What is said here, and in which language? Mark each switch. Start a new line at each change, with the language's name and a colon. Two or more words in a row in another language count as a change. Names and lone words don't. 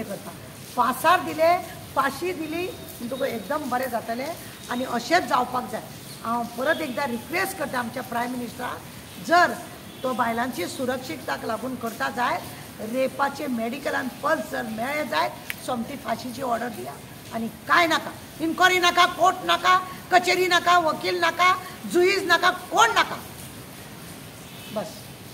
Konkani: करता फासार दिले फाशी दिली तुका एकदम बरें जातलें आनी अशेंच जावपाक जाय हांव परत एकदां रिक्वेस्ट करता आमच्या प्रायम मिनिस्टराक जर तो बायलांची सुरक्षितताक लागून करता जाय रेपाचे मेडिकलान पल्स जर मेळ्ळे जायत सोमती फाशीची ऑर्डर दिया आणि काय नका, इन्क्वायरी नका, कोर्ट नका, कचेरी नका, वकील नका, जुईज नका, कोण नका, बस.